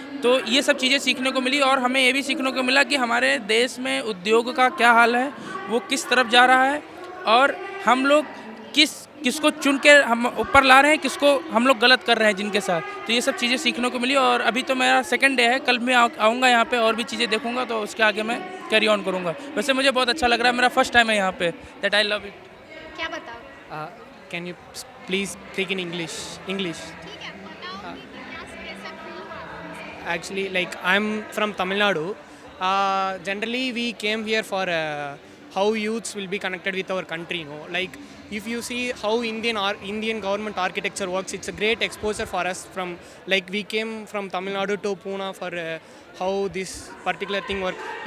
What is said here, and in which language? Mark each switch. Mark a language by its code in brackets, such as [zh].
[hi] तो ये सब चीज़ें सीखने को मिली और हमें ये भी सीखने को मिला कि हमारे देश में उद्योग का क्या हाल है, वो किस तरफ जा रहा है और हम लोग किसको चुन के हम ऊपर ला रहे हैं, किसको हम लोग गलत कर रहे हैं जिनके साथ. तो ये सब चीज़ें सीखने को मिली और अभी तो मेरा सेकंड डे है. कल मैं आऊँगा यहाँ पे और भी चीज़ें देखूँगा, तो उसके आगे मैं कैरी ऑन करूँगा. वैसे मुझे बहुत अच्छा लग रहा है, मेरा फर्स्ट टाइम है यहाँ पे. [en] That I love it. [hi] क्या बताओ? [en] Can you please speak in English? [hi] ठीक है, बताओ कि कैसा feel हुआ? [en] Actually, like I'm from Tamil Nadu. Generally, we came here for how youths will be connected with our country. Like if you see how Indian government architecture works, it's a great exposure for us. From like we came from Tamil Nadu to Pune for how this particular thing works.